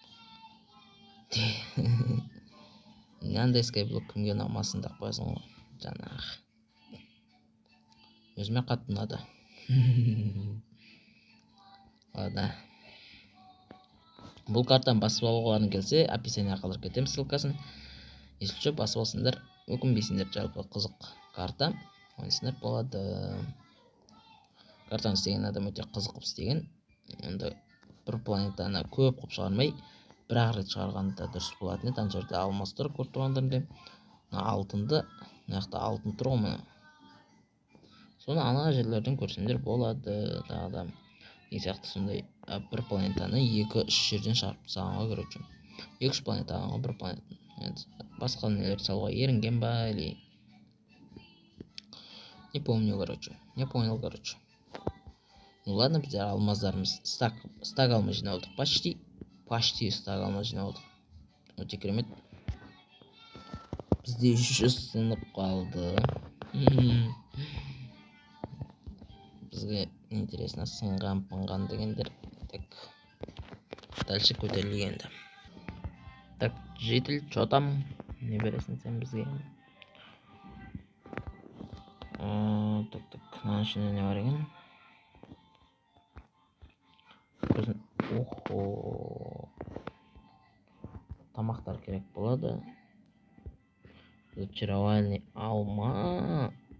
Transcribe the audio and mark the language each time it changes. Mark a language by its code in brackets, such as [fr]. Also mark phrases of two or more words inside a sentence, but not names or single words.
[kk] Мынандай скайблок кімге ұнамасын деп қоясың ғой. Жаңағы. Өзіме қатты ұнады. [ru] Ладно. [kk] Бұл картаны басып алғыларың келсе, описание қалдырып кетемін ссылкасын. [ru] Если что, [kk] басып алсыңдар, өкінбейсіңдер, жалпы қызық карта. Ойнасыңдар болады. Картаны істеген адам өте қызық қылып істеген. Онда бір планетаны көп қылып шығармай, бір-ақ рет шығарғанда дұрыс болатын еді. Ана жерде алмаз тұр, көріп тұрғандарыңдай. Алтынды, мына жақта алтын тұр ғой. Соны ана жерлерден көрсеңдер болады. Тағы да не сияқты сондай бір планетаны 2-3 жерден шығарып тастағанға, короче. 2-3 планета алғанға бір планета. Басқа нелер салуға ерінген ба, [ru] или не помню, короче. Не понял, короче. Ну ладно, [kk] біздер алмаздарымыз стак алмаз жинап алдық. Почти стак алмаз жинап алдық. Өте керемет. Бізде 100 сынып қалды. Бізге интересно сынған дегендер. Так. Дальше көтерілген енді. [ru] Так, житель, что там? [kk] Не бересің сен бізге? Так, мына ішінде не бар екен? Охо. Тамақтар керек болады. [ru] Зачаровальный алмаз.